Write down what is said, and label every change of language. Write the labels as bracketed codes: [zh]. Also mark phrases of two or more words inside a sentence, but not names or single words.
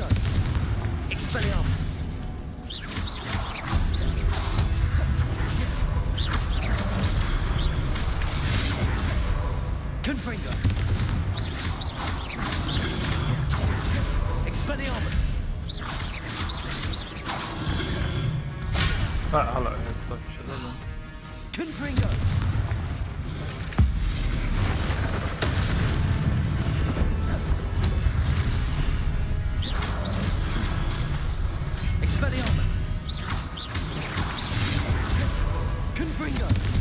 [sv] Expelliarmus. Confringo. Expelliarmus. Hallå, jag touchade den. Confringo. Expelliarmus. Confringo.